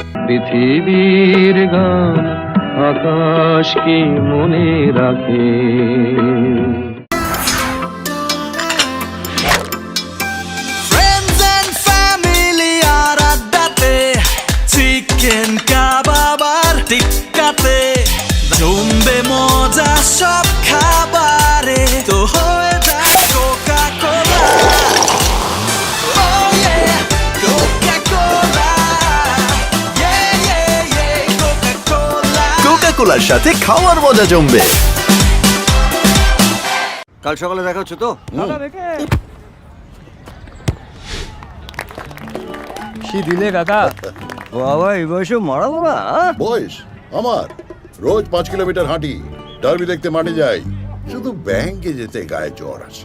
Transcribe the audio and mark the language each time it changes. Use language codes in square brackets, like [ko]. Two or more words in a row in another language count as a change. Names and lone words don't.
[bn] পৃথিবীর গান আকাশ কি মনে রাখে। [en] Friends and family [bn] আর আড্ডাতে, চিকেন কাবাব আর টিক্কাতে, জমবে মজা সব খাবারে, তো হয়ে যায় কোকা কোলা। [en] Oh yeah, Coca-Cola, yeah yeah yeah, Coca-Cola। [bn] কোকা-কোলার সাথে খাওয়ার মজা জমবে। কাল সকালে দেখা হচ্ছে তো? কি দিলে কাকা? বাবা এই বয়সে মারাবো না? বয়স আমার রোজ 5 কিলোমিটার হাঁটি, ডার্বি দেখতে মাঠে যাই, শুধু ব্যাংকে যেতে গায়ে জ্বর আসে।